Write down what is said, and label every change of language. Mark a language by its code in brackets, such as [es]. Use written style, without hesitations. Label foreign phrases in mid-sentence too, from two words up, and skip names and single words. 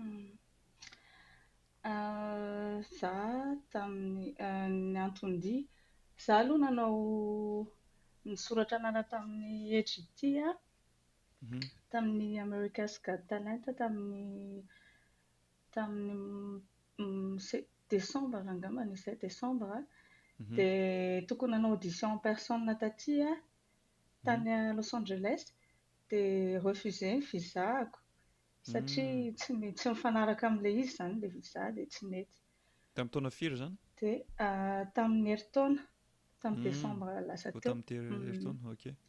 [mg] Za tamin'ny ny antony za aloha nanao nisoratra nana tamin'ny EGT tamin'ny America's Got Talent tamin'ny Desambra angamba ny 7 Desambra dia tokony nanao [fr] audition en personne [mg] taty tany à Los Angeles dia refusé ny visa-ako satria tsy mifanaraka amin'ilay izy zany ilay visa dia tsy mety. Tamin'ny taona firy zany? Dia tamin'ny herintaona tamin'ny Desambra lasa teo. Tamin'ny herintaona, ok.